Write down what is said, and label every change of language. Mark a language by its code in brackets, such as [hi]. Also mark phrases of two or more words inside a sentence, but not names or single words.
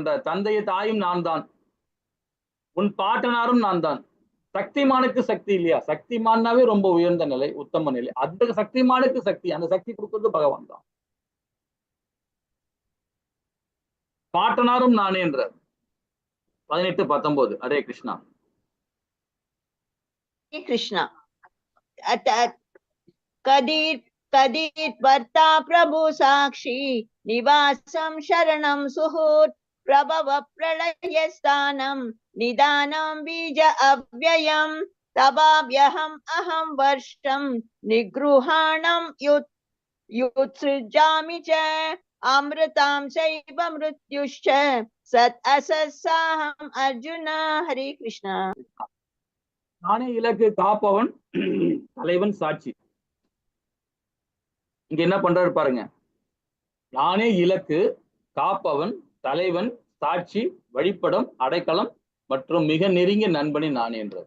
[ta] தந்தைய தாயும் நான் தான், உன் பாட்டனாரும் நான் தான். சக்திமானுக்கு சக்தி இல்லையா, சக்திமானாவே ரொம்ப உயர்ந்த நிலை, உத்தம நிலை. அந்த சக்திமானுக்கு சக்தி, அந்த சக்தி கொடுக்கிறது பகவான் தான். பாட்டனாரும் நானே என்ற 18, 19. ஹரே கிருஷ்ணா. [sa] हरे कृष्णा। कदीर भर्ता प्रभु साक्षी निवासं शरणं सुहृत् प्रभव प्रलय स्थानं निदानं बीज अव्ययं तवाभ्यहम् अहं वर्षं निगृहाणं युत्सृजामि च अमृतां चैव मृत्युश्च सत् असत्साहम् अर्जुन। हरे कृष्णा। [ta] நானே இலக்கு, காப்பவன், தலைவன், சாட்சி. இங்க என்ன பண்றாரு பாருங்க, நானே இலக்கு, காப்பவன், தலைவன், சாட்சி, வழிபடம், அடைக்கலம் மற்றும் மிக நெருங்கிய நண்பனின் நானே என்றார்.